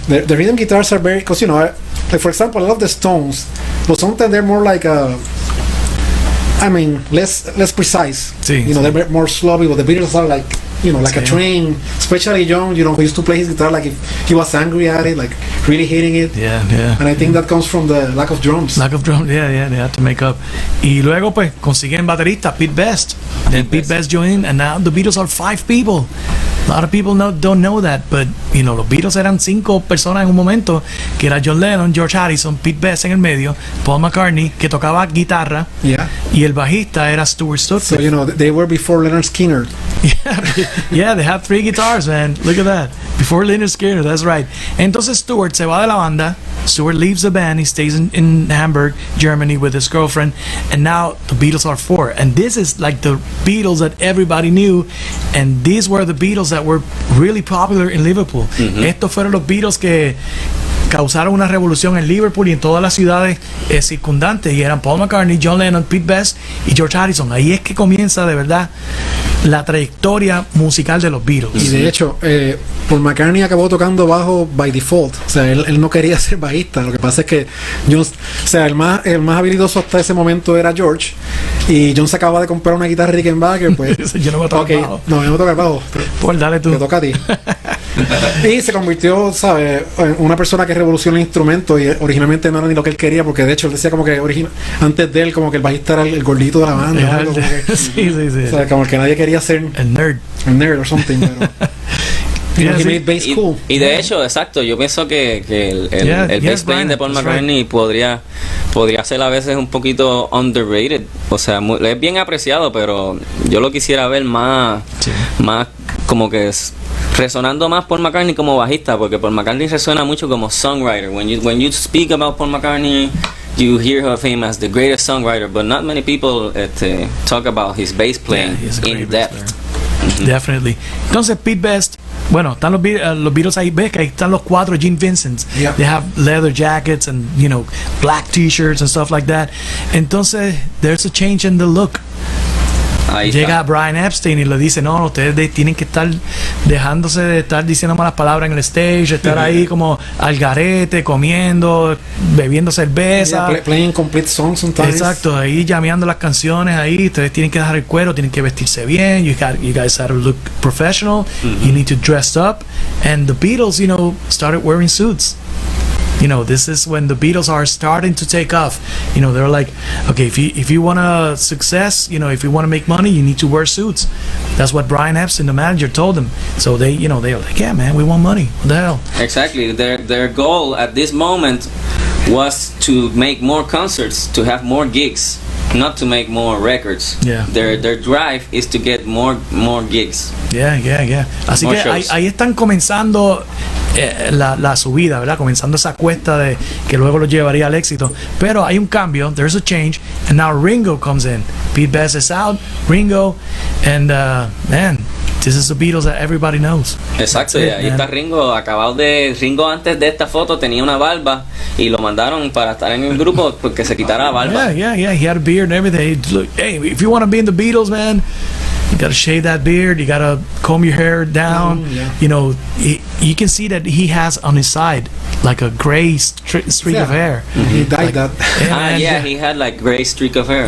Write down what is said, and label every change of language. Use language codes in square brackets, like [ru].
[en] The rhythm guitars are very, because like for example, I love the Stones, but sometimes they're more like less precise. [es] Sí, [en] they're more sloppy, but the Beatles are like like a train. Especially John, who used to play his guitar like if he was angry at it, like really hating it. Yeah. And I think that comes from the lack of drums. Lack of drums, yeah, they had to make up. [es] Y luego pues consiguen baterista Pete Best. [en] Then Pete Best joined, and now the Beatles are 5 people. A lot of people don't know that, but [es] los Beatles eran 5 personas en un momento, que era John Lennon, George Harrison, Pete Best en el medio, Paul McCartney, que tocaba guitarra, y el bajista era Stuart Stutfield. [en] So they were before Leonard Skinner. Yeah, they had 3 guitars, man. Look at that. Before Leonard Skinner, that's right. [es] Entonces Stuart se va de la banda. [en] Stuart leaves the band. He stays in Hamburg, Germany, with his girlfriend, and now the Beatles are 4. And this is like the Beatles that everybody knew, and these were the Beatles that were really popular in Liverpool. [es] Estos fueron los Beatles que causaron una revolución en Liverpool y en todas las ciudades circundantes, y eran Paul McCartney, John Lennon, Pete Best y George Harrison. Ahí es que comienza de verdad la trayectoria musical de los Beatles. Y de hecho, Paul McCartney acabó tocando bajo [en] by default. [es] O sea, él no quería ser bajista. Lo que pasa es que John, o sea, el más habilidoso hasta ese momento era George, y John se acaba de comprar una guitarra Rickenbacker, pues yo no voy a tocar bajo. No, yo no voy a tocar bajo. Pues dale tú. Te toca a ti. Y se convirtió, ¿sabes?, en una persona que revolucionó el instrumento, y originalmente no era ni lo que él quería, porque de hecho él decía como que antes de él como que el bajista era el gordito de la banda, o algo, como que, sí. O sea, como que nadie quería ser el nerd [en] or something, [es] pero [en] he made bass cool. [es] Y de hecho, exacto, yo pienso que el bass playing de Paul McCartney podría ser a veces un poquito underrated. O sea, es bien apreciado, pero yo lo quisiera ver más como que resonando más Paul McCartney como bajista, porque Paul McCartney resuena mucho como songwriter. [en] When you speak about Paul McCartney, you hear of him as the greatest songwriter, but not many people talk about his bass playing in depth. Definitely. [es] Entonces Pete Best, bueno, están los Beatles ahí, ves que ahí están los 4 Gene Vincents. [en] They have leather jackets and black t-shirts and stuff like that. [es] Entonces [en] there's a change in the look. [es] Llega Brian Epstein y le dice, no, ustedes tienen que estar dejándose de estar diciendo malas palabras en el stage, estar ahí como al garete, comiendo, bebiendo cerveza, [en] playing complete songs sometimes. [es] Exacto, ahí llameando las canciones ahí. Ustedes tienen que dejar el cuero, tienen que vestirse bien, [en] you guys have to look professional, you need to dress up. And the Beatles, started wearing suits. This is when the Beatles are starting to take off. They're like, okay, if you want a success, if you want to make money, you need to wear suits. That's what Brian Epstein, the manager, told them. So they were like, yeah, man, we want money. What the hell? Exactly. Their goal at this moment was to make more concerts, to have more gigs, not to make more records. Yeah. Their drive is to get more gigs. [es] Yeah. Así [en] More [es] que [en] shows. [es] ahí están comenzando la subida, ¿verdad? Comenzando esa cuesta de que luego lo llevaría al éxito. Pero hay un cambio, [en] there's a change, and now Ringo comes in. Pete Best is out, Ringo, and man, this is the Beatles that everybody knows. [es] Exacto, y ahí está Ringo, Ringo antes de esta foto tenía una barba y lo mandaron para estar en el grupo porque se quitara la barba. [en] Yeah, he had a beard and everything. Look, hey, if you want to be in the Beatles, man, you gotta shave that beard, you gotta comb your hair down. You can see that he has on his side like a gray streak of hair. He dyed that. He had like gray streak of hair.